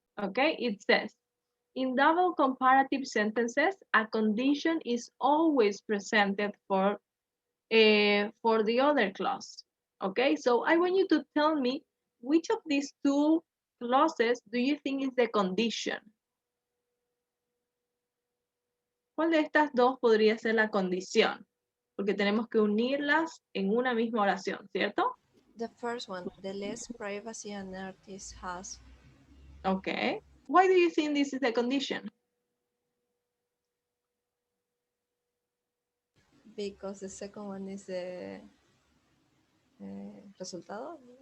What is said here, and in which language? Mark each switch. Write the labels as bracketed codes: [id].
[en] Okay, it says, in double comparative sentences, a condition is always presented for the other clause. Okay, so I want you to tell me which of these two clauses do you think is the condition? [es] ¿Cuál de estas dos podría ser la condición? Porque tenemos que unirlas en una misma oración, ¿cierto? [en] The first one, the less privacy an artist has. Okay. Why do you think this is the condition? Because the second one is the resultado.